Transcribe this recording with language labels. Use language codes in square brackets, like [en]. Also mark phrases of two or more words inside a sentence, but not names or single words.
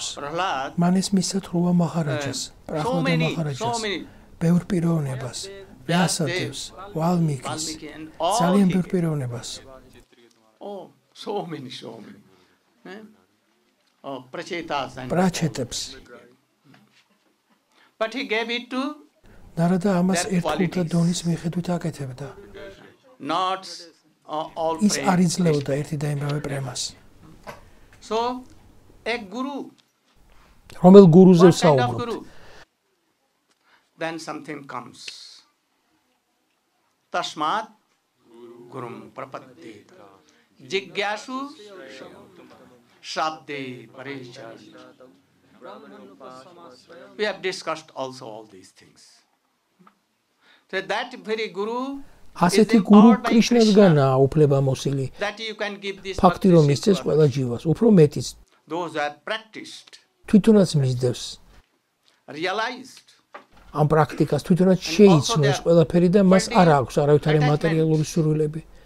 [ka] მან ეს მისცა თრუვა მაჰარაჯას, პრაჰლადა მაჰარაჯას, ბევრ პიროვნებას, ვიასადევს, ვალმიკის, ძალიან ბევრ პიროვნებას. პრაჩეტებს. [en] But he gave it to [ka] ნარადა ამას ერთგულთა დონის მიხედვით აკეთებდა. ის არ იძლეოდა ერთი და იმავე პრემას. [en] So a guru, [ka] რომელ გურუზე ვსაუბრობთ? [en] Then something comes. [sa] तस्मात् गुरुं प्रपद्येत जिज्ञासु शब्दे परेच. [en] We have discussed also all these things. So that very guru [ka] ასეთი გურუ კრიშნისგანაა უფლება მოსილი. ფაქტი რომ მისცეს ყველა ჯივას, უფრო მეტიც. თვითონაც მისდევს. ამ პრაქტიკას თვითონაც შეიცნოს ყველაფერი და მას არ აქვს არავითარი მატერიალური სურვილები.